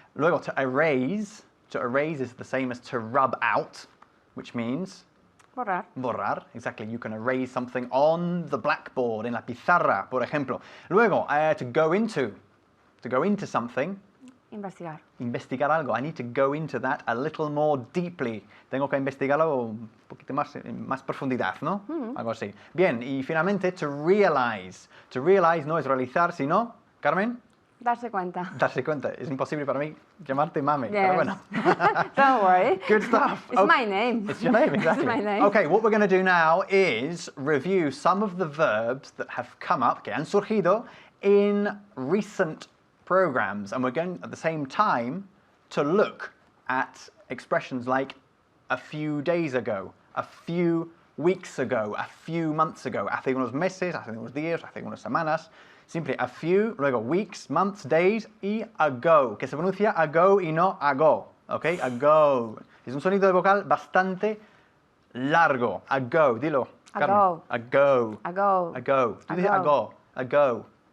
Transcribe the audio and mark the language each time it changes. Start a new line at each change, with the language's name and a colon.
English: Luego, to erase is the same as to rub out, which means
Spanish: Borrar.
English: borrar, exactly. You can erase something on the blackboard,
Spanish: en la pizarra, por ejemplo.
English: Luego, to go into something.
Spanish: Investigar. Investigar algo.
English: I need to go into that a little more deeply.
Spanish: Tengo que investigarlo un poquito más profundidad, ¿no? Algo así. Bien, y finalmente, to realize. To realize no es realizar, sino, Carmen, Darse cuenta. darse cuenta. Es imposible para mí llamarte mami,
English: Yes.
Spanish: pero bueno.
English: Don't worry. Good stuff. It's my name. It's your name, exactly. It's my name. Okay, what we're going to do now is review some of the verbs that have come up,
Spanish: que han surgido,
English: in recent programs, and we're going at the same time to look at expressions like a few days ago, a few weeks ago, a few months ago,
Spanish: hace unos meses, hace unos días, hace unas semanas. Simple a few, luego weeks, months, days y ago, que se pronuncia ago y no ago, ¿ok? Ago. Es un sonido de vocal bastante largo. Ago, dilo. Carmen.
English: Ago. Ago. Ago.
Spanish: Ago. Tú dices
English: Ago. ago. Ago.